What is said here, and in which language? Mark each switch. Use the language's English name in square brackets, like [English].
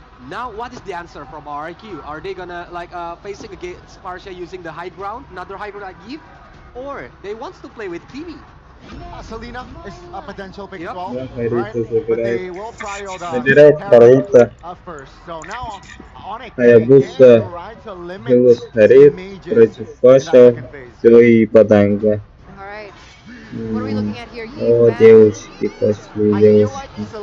[English] Now, what is the answer from RRQ? Are they gonna facing against Parsia using the high ground, another high ground like Eve, or they want to play with Kimi? Selena is a potential pick as well, Yeah, right? But they will prioritize first. So now Onyx [Russian] Hayabusa, Хилус Харит против Фаша, Joy и Паданга. [English] Alright, what are we looking at here? [Russian] О, девочки пошли, девочки.